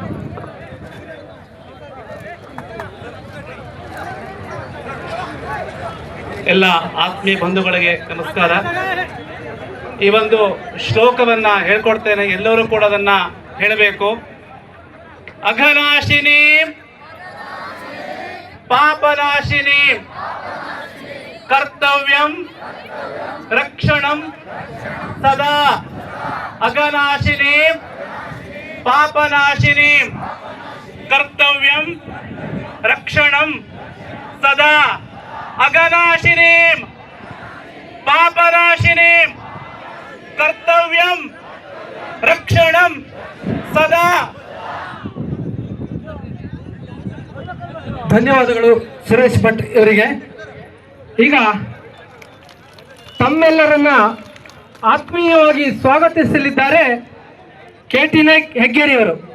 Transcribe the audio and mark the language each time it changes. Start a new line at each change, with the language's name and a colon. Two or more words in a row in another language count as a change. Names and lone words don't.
Kannada: ಎಲ್ಲ ಆತ್ಮೀಯ ಬಂಧುಗಳಿಗೆ ನಮಸ್ಕಾರ. ಈ ಒಂದು ಶ್ಲೋಕವನ್ನ ಹೇಳ್ಕೊಡ್ತೇನೆ, ಎಲ್ಲರೂ ಕೂಡ ಅದನ್ನ ಹೇಳಬೇಕು.
Sanskrit: ಅಘನಾಶಿನಿ ಪಾಪನಾಶಿನಿ ಕರ್ತವ್ಯಂ ರಕ್ಷಣಂ ಸದಾ. ಅಘನಾಶಿನಿ ಪಾಪನಾಶಿನಿ ಕರ್ತವ್ಯಂ ರಕ್ಷಣಂ ಸದಾ. ಅಘನಾಶಿನಿ ಪಾಪನಾಶಿನಿ ಕರ್ತವ್ಯಂ ರಕ್ಷಣಂ ಸದಾ.
Kannada: ಧನ್ಯವಾದಗಳು ಸುರೇಶ್ ಭಟ್ ಇವರಿಗೆ. ಈಗ ತಮ್ಮೆಲ್ಲರನ್ನ ಆತ್ಮೀಯವಾಗಿ ಸ್ವಾಗತಿಸಲಿದ್ದಾರೆ KT ನಾಯ್ಕ್ ಹೆಗ್ಗೇರಿ ಅವರು.